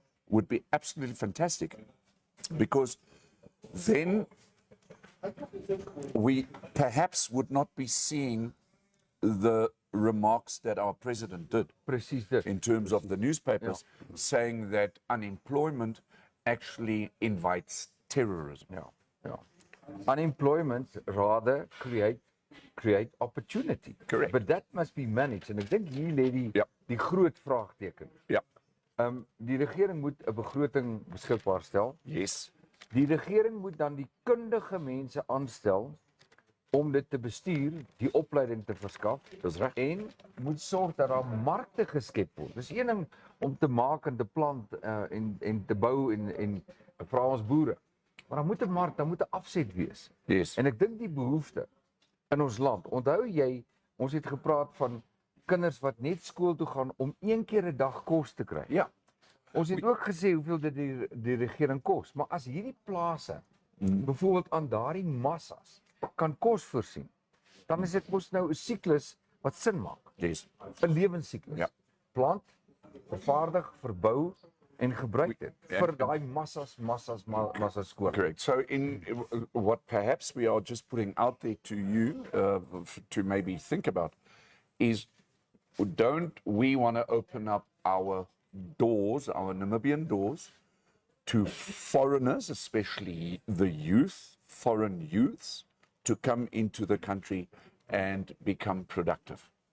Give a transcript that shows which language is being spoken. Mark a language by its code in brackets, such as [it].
[en] would be absolutely fantastic, because then we perhaps would not be seeing the remarks that our president did [af] Presies dit. [en] in terms of the newspapers saying that unemployment actually invites terrorism. Ja. Unemployment rather create create opportunity. Correct. But that must be managed. [af] En ek dink hier lê die groot vraagteken. Ja. Die regering moet 'n begroting beskikbaar stel. [en] Yes. [af] Die regering moet dan die kundige mense aanstel om dit te bestuur, die opleiding te verskaf. Dis reg. En moet sorg dat daar markte geskep word. Dis een ding om te maak en te plant en te bou en vra ons boere. Maar dan moet 'n mark, dan moet 'n afset wees. [en] Yes. [af] En ek dink die behoefte in ons land. Onthou jy, ons het gepraat van kinders wat net skool toe gaan om een keer 'n dag kos te kry. Ja. Ons het ook gesê hoeveel dit die regering kos, maar as hierdie plase byvoorbeeld aan daardie massas kan kos voorsien, dan is dit mos nou 'n siklus wat sin maak. [en] Yes. [af] 'n Lewensiklus. Ja. Plant, vervaardig, verbou en gebruik dit vir daai massas skool. [en] Correct. So, in what perhaps we are just putting out there to you to maybe think about is, don't we want to open up our doors, our Namibian doors, to foreigners, especially the youth, foreign youths, to come into the country and become productive?